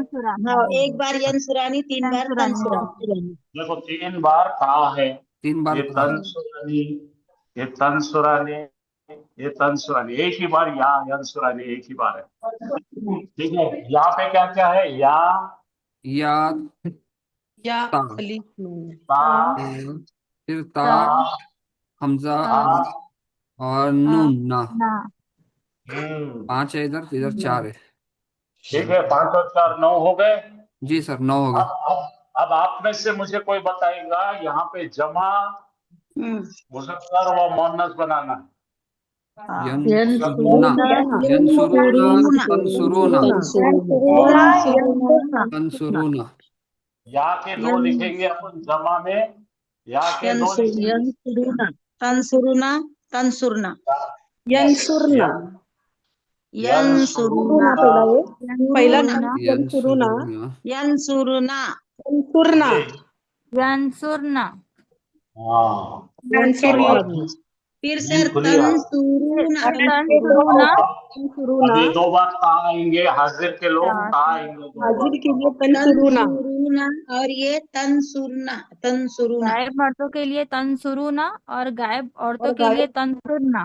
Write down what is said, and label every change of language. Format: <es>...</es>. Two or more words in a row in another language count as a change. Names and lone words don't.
<hi>हाँ एक बार यंसुरानी 3 बार तंसुरानी। देखो 3 बार कहा है। 3 बार ये कहा। तंसुरानी, ये तंसुरानी, ये तंसुरानी। एक ही बार या यंसुरानी एक ही बार है। ठीक है। यहाँ पे क्या क्या है? या या ता। ता, फिर ता, ता, हमजा ता, और नून ना। हम्म। 5 है इधर, इधर 4 है। ठीक है। 5 और 4 9 हो गए। जी सर 9 हो गए। अब आप में से मुझे कोई बताएगा यहाँ पे जमा मुज़क्कर व मुअन्नस बनाना है।</hi> <ar>ينصرون ينصرون تنصرون. تنصرون.</ar> <hi>या के 2 लिखेंगे अपन जमा में। या के 2 लिखेंगे।</hi> <ar>تنصرون تنصرن ينصرن. ينصرون</ar> <hi>पहला</hi> <ar>ينصرون. ينصرون ينصرن. ينصرن.</ar> <hi>हाँ,</hi> <ar>ينصرن.</ar> <hi>फिर सर खुली है।</hi> <ar>تنصرون</ar> <hi>अब ये 2 बार ता आएंगे। हाजिर के लोग ता आएंगे 2 बार। हाजिर के लिए तंसुरुना। तंसुरुना और ये</hi> <ar>تنصرن تنصرون.</ar> <hi>गायब मर्दों के लिए तंसुरुना और गायब औरतों के लिए तंसुरना।</hi>